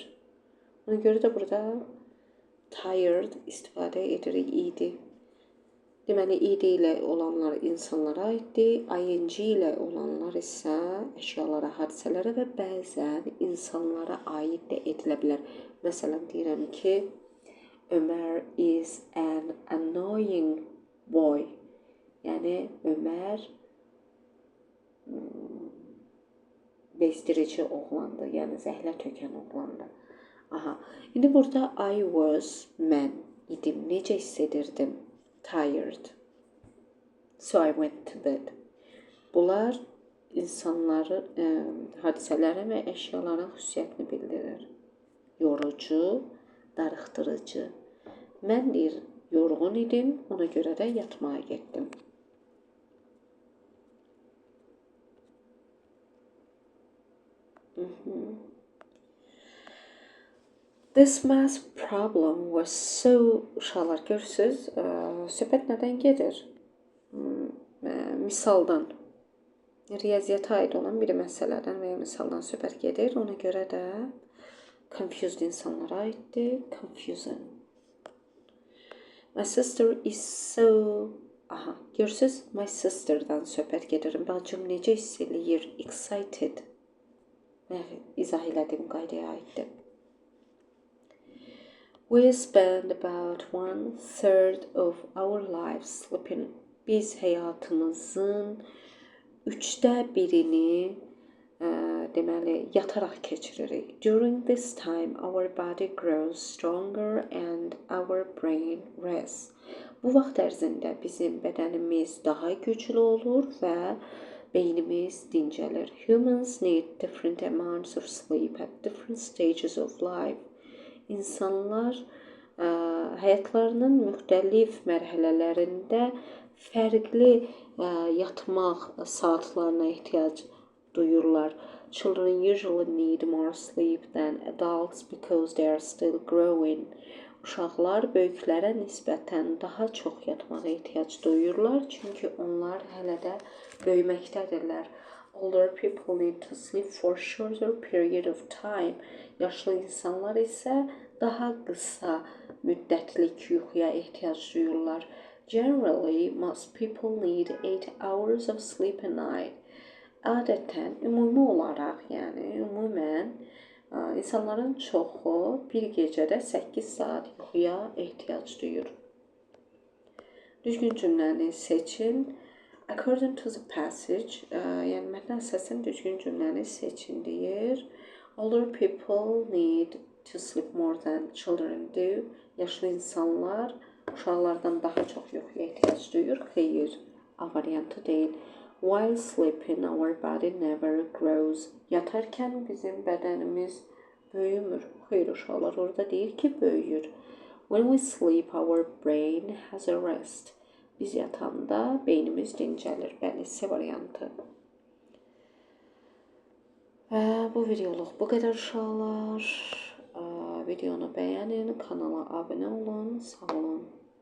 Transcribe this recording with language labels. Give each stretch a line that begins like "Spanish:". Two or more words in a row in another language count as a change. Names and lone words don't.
Azerbaijani: Ona görə də burada tired istifadə edirik idi. Deməli, id ilə olanlar insanlara aiddir, ing ilə olanlar isə əşyalara, hadisələrə və bəzən insanlara aid də edilə bilər. Məsələn, deyirəm ki, Ömər
English: is an annoying boy.
Azerbaijani: Yəni, Ömər bezdirici oğlandır, yəni zəhlə tökən oğlandır. İndi burada
English: I was,
Azerbaijani: mən idim, necə hiss edirdim?
English: Tired. So I went to bed.
Azerbaijani: Bunlar insanların, hadisələrin və əşyaların xüsusiyyətini bildirir. Yorucu, darıxdırıcı. Mən deyir, yorğun idim, ona görə də yatmağa getdim.
English: This math problem was so...
Azerbaijani: Uşaqlar, görürsünüz, söhbət nədən gedir? Misaldan, riyaziyyata aid olan bir məsələdən və ya misaldan söhbət gedir. Ona görə də confused insanlara aiddir.
English: Confusing. My sister is so...
Azerbaijani: Görürsünüz,
English: my sister'dan
Azerbaijani: söhbət gedir. Bacım necə hiss eləyir? Excited. İzah elədiyim qaydaya aiddir.
English: We spend about 1/3 of our lives sleeping.
Azerbaijani: Biz həyatımızın 1/3 deməli, yataraq keçiririk.
English: During this time, our body grows stronger and our brain rests.
Azerbaijani: Bu vaxt ərzində bizim bədənimiz daha güclü olur və beynimiz dincəlir.
English: Humans need different amounts of sleep at different stages of life.
Azerbaijani: İnsanlar həyatlarının müxtəlif mərhələlərində fərqli yatmaq saatlarına ehtiyac duyurlar.
English: Children usually need more sleep than adults because they are still growing.
Azerbaijani: Uşaqlar böyüklərə nisbətən daha çox yatmağa ehtiyac duyurlar, çünki onlar hələ də böyüməkdədirlər.
English: Older people need to sleep for a shorter period of time.
Azerbaijani: Yaşlı insanlar isə daha qısa müddətlik yuxuya ehtiyac duyurlar.
English: Generally, most people need 8 hours of sleep a night.
Azerbaijani: Adətən, ümumi olaraq, yəni ümumən insanların çoxu bir gecədə 8 saat yuxuya ehtiyac duyur. Düzgün cümləni seçin.
English: According to the passage,
Azerbaijani: yəni mətnə əsasən düzgün cümləni seçin deyir.
English: Older people need to sleep more than children do.
Azerbaijani: Yaşlı insanlar uşaqlardan daha çox yuxuya ehtiyac duyur. Xeyr, A variantı deyil.
English: While sleeping, our body never grows.
Azerbaijani: Yatarkən bizim bədənimiz böyümür. Xeyr, uşaqlar orada deyir ki, böyüyür.
English: When we sleep, our brain has a rest.
Azerbaijani: Biz yatanda beynimiz dincəlir. Bəli, C variantı. Və bu videoluq bu qədər uşaqlar. Videonu bəyənin, kanala abunə olun. Sağ olun.